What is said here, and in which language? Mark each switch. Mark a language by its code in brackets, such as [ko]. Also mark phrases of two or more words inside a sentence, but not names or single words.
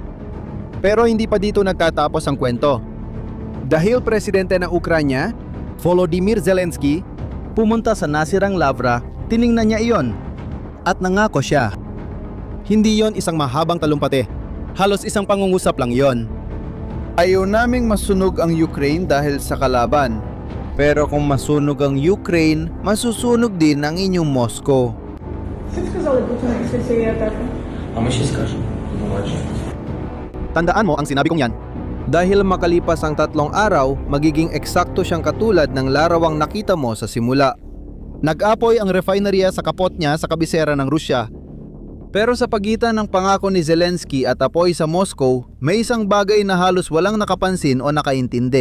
[tl] Pero hindi pa dito nagtatapos ang kwento. Dahil presidente ng Ukraine, Volodymyr Zelensky, pumunta sa nasirang Lavra, tiningnan niya iyon at nangako siya. Hindi yon isang mahabang talumpati, halos isang pangungusap lang yon. ayaw naming masunog ang Ukraine dahil sa kalaban. Pero kung masunog ang Ukraine, masusunog din ang inyong Moscow. [ru] Как сказали Путину [uk] після цієї атаки? А ми ще скажемо. Побачимо. [tl] Tandaan mo ang sinabi kong yan. Dahil makalipas ang 3 araw, magiging eksakto siyang katulad ng larawang nakita mo sa simula. Nag-apoy ang refineria sa kapot niya sa kabisera ng Rusya. Pero sa pagitan ng pangako ni Zelensky at apoy sa Moscow, may isang bagay na halos walang nakapansin o nakaintindi.